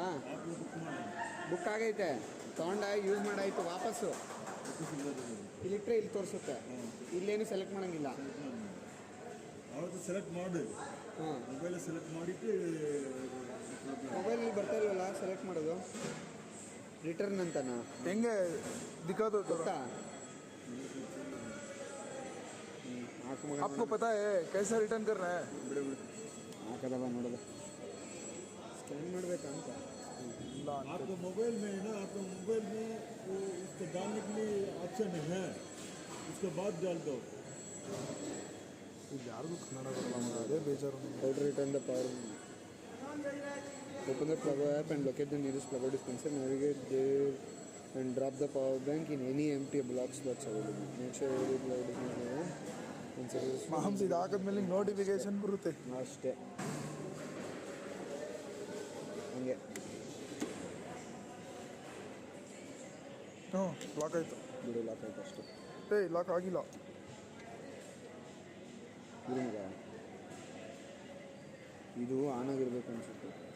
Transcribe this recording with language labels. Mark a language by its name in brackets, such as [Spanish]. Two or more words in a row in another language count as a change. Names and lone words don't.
[Kannada] ಬುಕ್ ಆಗೈತೆ, ತೊಗೊಂಡ ಯೂಸ್ ಮಾಡಾಯಿತು, ವಾಪಸ್ಸು ಇಲ್ಲಿಟ್ರೆ ಇಲ್ಲಿ ತೋರಿಸುತ್ತೆ. ಇಲ್ಲೇನು ಸೆಲೆಕ್ಟ್ ಮಾಡೋಂಗಿಲ್ಲ. ಅವತ್ತು ಸೆಲೆಕ್ಟ್ ಮಾಡಿ ಹಾಂ, ಮೊಬೈಲ್ ಸೆಲೆಕ್ಟ್ ಮಾಡಿಟ್ಟು ಮೊಬೈಲಲ್ಲಿ ಬರ್ತಾ ಇಲ್ವಲ್ಲ ಸೆಲೆಕ್ಟ್ ಮಾಡೋದು, ರಿಟರ್ನ್ ಅಂತನಾ? ಹೆಂಗೆ ದಿಕ್ಕಾದು ಗೊತ್ತಾ? [Hindi] आपको पता है कैसे रिटर्न करना है? [Kannada] ಬಿಡು ಬಿಡು, ಹಾಕದವ ನೋಡೋದು, ಸ್ಕ್ಯಾನ್ ಮಾಡಬೇಕಂತ. ಇಲ್ಲ [Hindi] आपको मोबाइल में है ना, आपको मोबाइल में वो उसको डालने के लिए ऑप्शन है, उसके बाद डाल दो. [Kannada] ಇದು ಯಾರಿಗೂ ಕನ್ನಡ ಬರಲ್ಲ ಮಗ, ಅದೇ ಬೇಜಾರು. [English] How to return the power? Open the plug app and locate the nearest plug dispenser. Navigate there and drop the power bank in any empty block spots available. Make sure every plug dispenser [Kannada] ಮಾಂಸ ಇದು ಹಾಕಿದ್ಮೇಲೆ ನೋಟಿಫಿಕೇಶನ್ ಬರುತ್ತೆ ಅಷ್ಟೇ. ಹಂಗೆ ಹ್ಞೂ ಲಾಕ್ ಆಯಿತು. ಬಿಡು, ಲಾಕ್ ಆಯ್ತು ಅಷ್ಟೇ. ಲಾಕ್ ಆಗಿಲ್ಲ. ಬಿಡು ಮಗ, ಇದು ಆನ್ ಆಗಿರ್ಬೇಕು ಅನ್ಸುತ್ತೆ.